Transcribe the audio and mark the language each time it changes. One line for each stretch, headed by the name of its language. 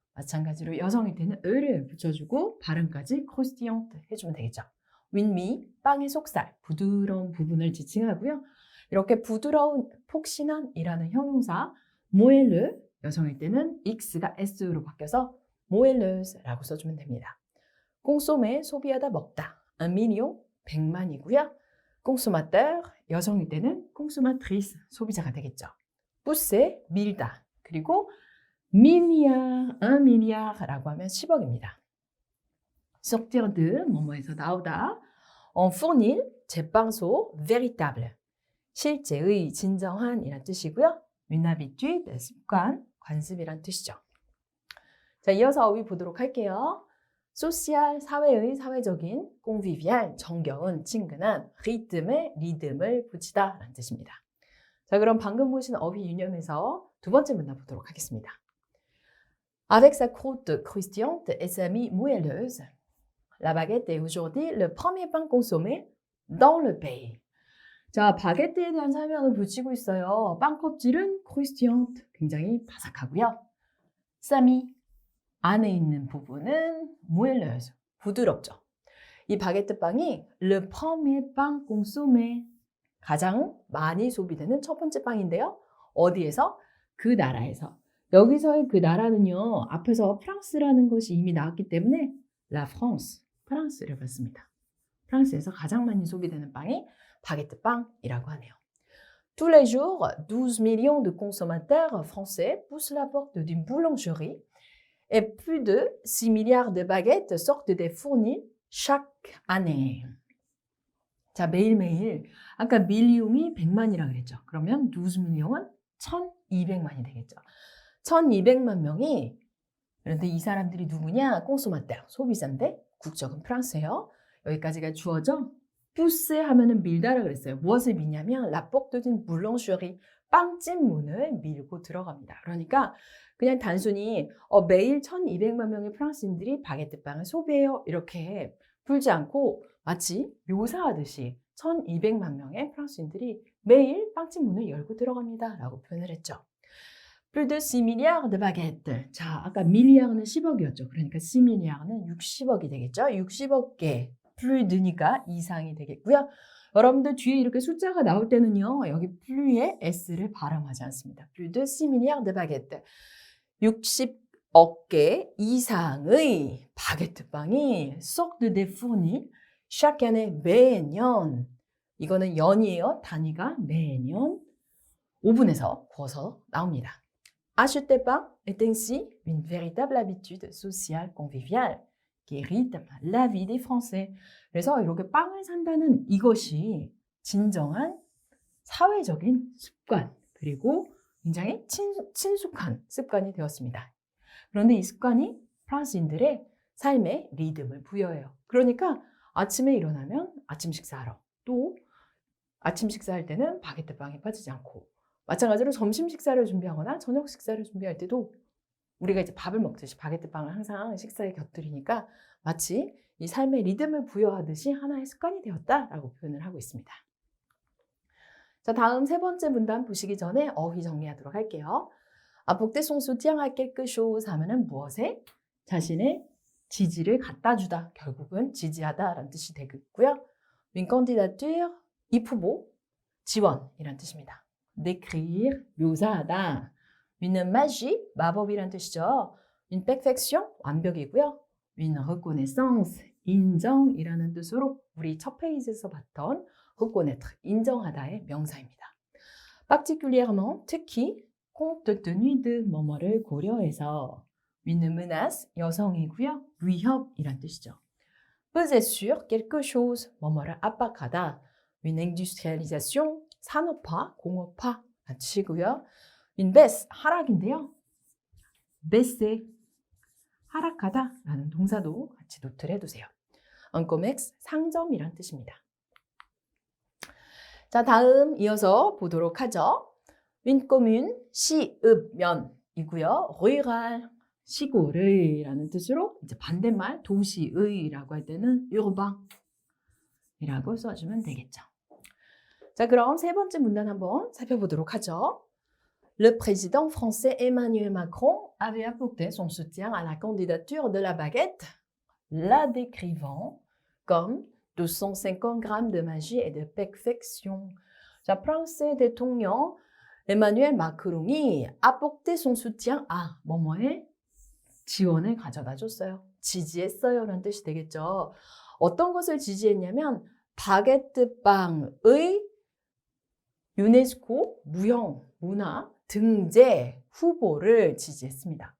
Korean: 마찬가지로 여성일 때는 을을 붙여주고 발음까지 크로스티앙 해주면 되겠죠. 윈미, 빵의 속살, 부드러운 부분을 지칭하고요. 이렇게 부드러운, 폭신한이라는 형용사 모엘르, 여성일 때는 x가 s로 바뀌어서 모엘르스라고 써주면 됩니다. 꽁소메, 소비하다, 먹다. un million, 100만이고요. 꽁소마teur, 여성일 때는 꽁소마트리스, 소비자가 되겠죠. pousse, 밀다. 그리고 milliard, 1milliard라고 하면 10억입니다. sortir de, 뭐뭐에서 나오다. en fournil, 제빵소, véritable. 실제의, 진정한 이란 뜻이고요. une habitude, 습관, 관습이란 뜻이죠. 자, 이어서 어휘 보도록 할게요. 소시알, 사회의, 사회적인, convivial, 정겨운, 친근한, 리듬에 리듬을 붙이다 라는 뜻입니다. 자, 그럼 방금 보신 어휘 유념에서 두 번째 문단 보도록 하겠습니다.
French: Avec sa croûte croustillante et sa mie moelleuse, la baguette est aujourd'hui le premier pain consommé dans le pays.
Korean: 자, 바게트에 대한 설명을 붙이고 있어요. 빵 껍질은 크루스티앙트, 굉장히 바삭하고요. 사미, 안에 있는 부분은 모엘레use, 부드럽죠. 이 바게트 빵이
French: le premier pain consommé,
Korean: 가장 많이 소비되는 첫 번째 빵인데요. 어디에서? 그 나라에서. 여기서의 그 나라는요. 앞에서 프랑스라는 것이 이미 나왔기 때문에
French: La France,
Korean: 프랑스를 봤습니다. 프랑스에서 가장 많이 소비되는 빵이 바게트 빵이라고 하네요.
French: Tous les jours, 12 millions de consommateurs français poussent la porte d'une boulangerie et plus de 6 milliards de baguettes sortent des fournils chaque année.
Korean: 자, 매일매일 아까 밀리옹이 100만이라 그랬죠. 그러면 12 밀리옹은 1200만이 되겠죠. 1200만 명이, 그런데 이 사람들이 누구냐? 꽁소마떼, 소비자인데 국적은 프랑스예요. 여기까지가 주어져. pousse 하면은 밀다라 그랬어요. 무엇을 미냐면
French: la porte d'une boulangerie,
Korean: 빵집 문을 밀고 들어갑니다. 그러니까 그냥 단순히 매일 1200만 명의 프랑스인들이 바게트 빵을 소비해요. 이렇게 풀지 않고 마치 묘사하듯이 1200만 명의 프랑스인들이 매일 빵집 문을 열고 들어갑니다. 라고 표현을 했죠.
French: plus de 6 milliards de baguettes.
Korean: 자, 아까 밀리아르는 10억이었죠. 그러니까 6 milliard는 60억이 되겠죠. 60억 개. plus de니까 이상이 되겠고요. 여러분들 뒤에 이렇게 숫자가 나올 때는요. 여기 plus에 s를 발음하지 않습니다.
French: plus de 6 milliards de baguettes.
Korean: 60억 개 이상의 바게트 빵이
French: sortent des fournils chaque année,
Korean: 매년. 이거는 연이에요. 단위가 매년 오븐에서 구워서 나옵니다.
French: Acheter pain est ainsi une véritable habitude sociale conviviale qui rythme la vie des Français.
Korean: 그래서 이렇게 빵을 산다는 이것이 진정한 사회적인 습관, 그리고 굉장히 친숙한 습관이 되었습니다. 그런데 이 습관이 프랑스인들의 삶에 리듬을 부여해요. 그러니까 아침에 일어나면 아침 식사하러, 또 아침 식사할 때는 바게트 빵에 빠지지 않고, 마찬가지로 점심 식사를 준비하거나 저녁 식사를 준비할 때도 우리가 이제 밥을 먹듯이 바게트 빵을 항상 식사에 곁들이니까 마치 이 삶의 리듬을 부여하듯이 하나의 습관이 되었다라고 표현을 하고 있습니다. 자, 다음 세 번째 문단 보시기 전에 어휘 정리하도록 할게요.
French: apporter son soutien à quelque chose
Korean: 하면은 무엇에? 자신의 지지를 갖다 주다. 결국은 지지하다라는 뜻이 되겠고요. une candidature, 입 후보, 지원이란 뜻입니다. décrire, 묘사하다. une magie, 마법이란 뜻이죠. une perfection, 완벽이고요. une reconnaissance, 인정이라는 뜻으로 우리 첫 페이지에서 봤던 reconnaître, 인정하다의 명사입니다. particulièrement, 특히 compte tenu de, 뭐뭐를 고려해서 une menace, 여성이고요. 위협이란 뜻이죠.
French: peser sur quelque chose,
Korean: 뭐뭐를 압박하다. une industrialisation, 산업화, 공업화 뜻이고요. une baisse, 하락인데요. baisser, 하락하다라는 동사도 같이 노트를 해두세요. un commerce, 상점이란 뜻입니다. 자, 다음 이어서 보도록 하죠. une commune, 시읍면이고요. rural, 시골의라는 뜻으로 이제 반대말 도시의라고 할 때는 urbain이라고 써주면 되겠죠. 자, 그럼 세 번째 문단 한번 살펴보도록 하죠.
French: Le président français Emmanuel Macron avait apporté son soutien à la candidature de la baguette, la décrivant comme 250 grammes de magie et de perfection.
Korean: 자, 프랑스의 대통령 에마뉴엘 마크롱이
French: apporter son soutien à
Korean: 뭐뭐에 지원을 가져다 줬어요. 지지했어요 라는 뜻이 되겠죠. 어떤 것을 지지했냐면 바게트 빵의 유네스코 무형 문화 등재 후보를 지지했습니다.